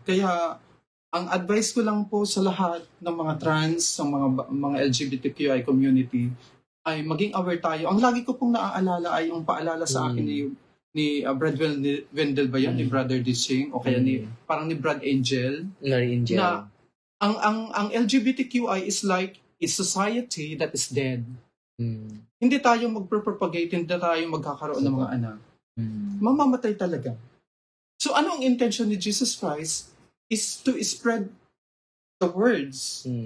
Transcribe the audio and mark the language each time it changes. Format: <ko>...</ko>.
<tl>Kaya, ang advice ko lang po sa lahat ng mga trans, sa mga LGBTQI community, ay maging aware tayo. Ang lagi ko pong naaalala ay yung paalala sa akin ni Brad Wendell ba yan? Ni Brother Dishing? O kaya parang ni Brad Angel? Mary Angel.</tl> <en>Na ang LGBTQI is like a society that is dead.</en> <tl>Hindi tayo magpropagate, hindi tayo magkakaroon ng mga anak. Mamamatay talaga.</tl> <en>So</en> <tl>ano ang</tl> <en>intention ni Jesus Christ is to spread the words.</en>